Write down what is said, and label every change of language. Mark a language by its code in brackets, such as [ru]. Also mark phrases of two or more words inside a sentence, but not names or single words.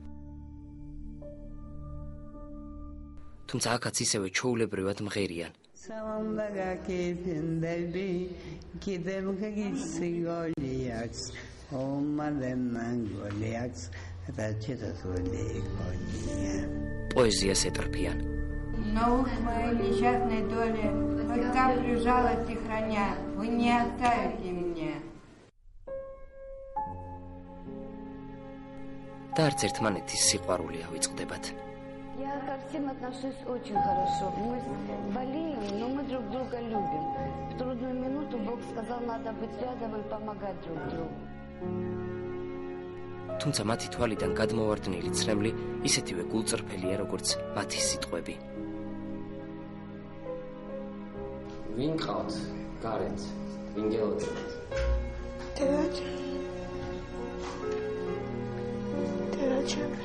[ka] თუმცა აქაც ისევე ჩვეულებრივად მღერიან. პოეზიას ეტრფიან. [ru] Но в моей несчастной доле, хоть каплю жалости храня, вы не оставите меня. [ka] და არც ერთმანეთის სიყვარული ავიწყდებათ. [ru] Я ко всем отношусь очень хорошо. Мы болеем, но мы друг друга любим. В трудную минуту Бог сказал, надо быть рядом и помогать друг другу. [ka] თუმცა მათი თვალიდან გადმოვარდნილი ცრემლი ისეთივე გულწრფელია, როგორც მათი სიტყვები. ვინ ყავთ გარეთ? ვინ გელოდებათ? დედაჩემი.